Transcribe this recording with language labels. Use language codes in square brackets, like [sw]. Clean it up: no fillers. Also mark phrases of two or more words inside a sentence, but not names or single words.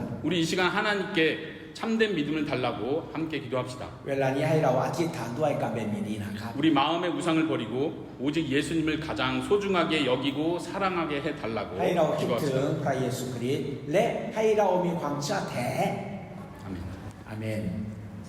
[ko] 우리 이 시간 하나님께 참된 믿음을 달라고 함께 기도합시다. [th] เวลานี้ให้เราอธิษฐานด้วยกับแบบนี้นะครับ [ko] 우리 마음의 우상을 버리고 오직 예수님을 가장 소중하게 여기고 사랑하게 해달라고 [th] ให้เราคิดถึง [ko] 기도합시다. [th] พระเยซูคริสต์และให้เรามีความเชื่อแท้ [ko] 아멘. [th] อาเมน